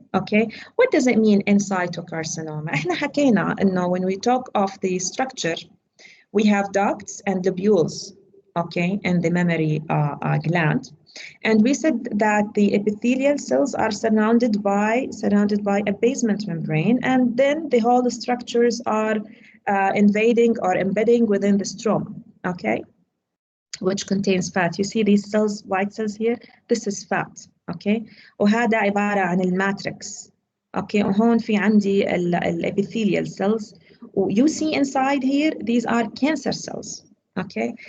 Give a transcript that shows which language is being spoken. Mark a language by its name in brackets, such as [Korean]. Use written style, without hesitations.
[English] Okay, what does it mean in situ carcinoma? [Arabic] احنا حكينا انه [English] when we talk of the structure, we have ducts and lobules, okay, in the mammary gland, and we said that the epithelial cells are surrounded by a basement membrane, and then the whole structures are invading or embedding within the stroma, okay, which contains fat. You see these cells, white cells here? This is fat, okay? [Arabic] وهذا عبارة عن الماتريكس, okay? وهون في عندي الepithelial cells. [English] You see inside here, these are cancer cells, okay?